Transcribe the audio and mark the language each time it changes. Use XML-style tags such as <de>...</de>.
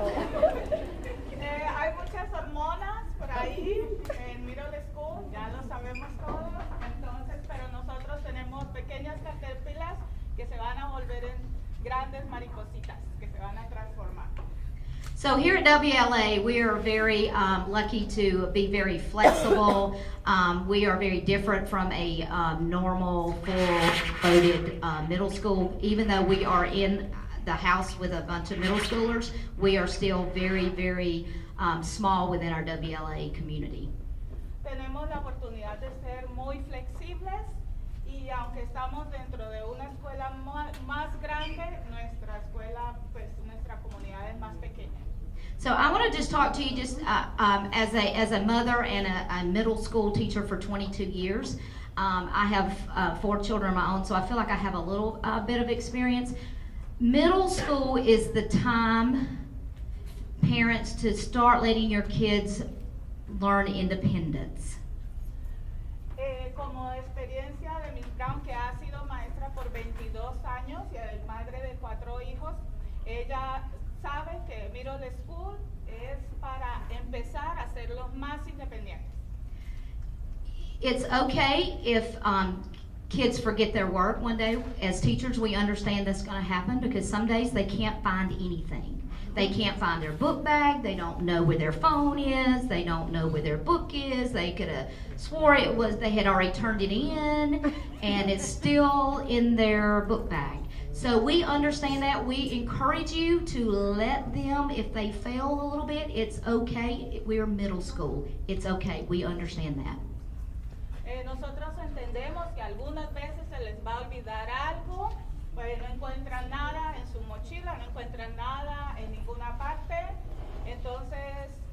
<es>Hay muchas hormonas por ahí en middle school, ya lo sabemos todos. Entonces, pero nosotros tenemos pequeñas caterpillars que se van a volver en grandes maripositas que se van a transformar.</es> <en>So here at WLA, we are very lucky to be very flexible. We are very different from a normal, full-loaded middle school. Even though we are in the house with a bunch of middle schoolers, we are still very, very small within our WLA community.</en> <es>Tenemos la oportunidad de ser muy flexibles y aunque estamos dentro de una escuela más grande, nuestra escuela, pues nuestra comunidad es más pequeña.</es> <en>So I want to just talk to you just as a mother and a middle school teacher for 22 years. I have 4 children of my own, so I feel like I have a little bit of experience. Middle school is the time, parents, to start letting your kids learn independence.</en> <es>Como experiencia de Miss Brown, que ha sido maestra por 22 años y madre de 4 hijos, ella sabe que middle school es para empezar a ser los más independientes.</es> <en>It's okay if kids forget their work one day. As teachers, we understand that's going to happen because some days they can't find anything. They can't find their book bag. They don't know where their phone is. They don't know where their book is. They could have swore they had already turned it in, and it's still in their book bag. So we understand that. We encourage you to let them, if they fail a little bit, it's okay. We're middle school. It's okay. We understand that.</en> <es>Nosotros entendemos que algunas veces se les va a olvidar algo, pues no encuentran nada en su mochila, no encuentran nada en ninguna parte. Entonces</es>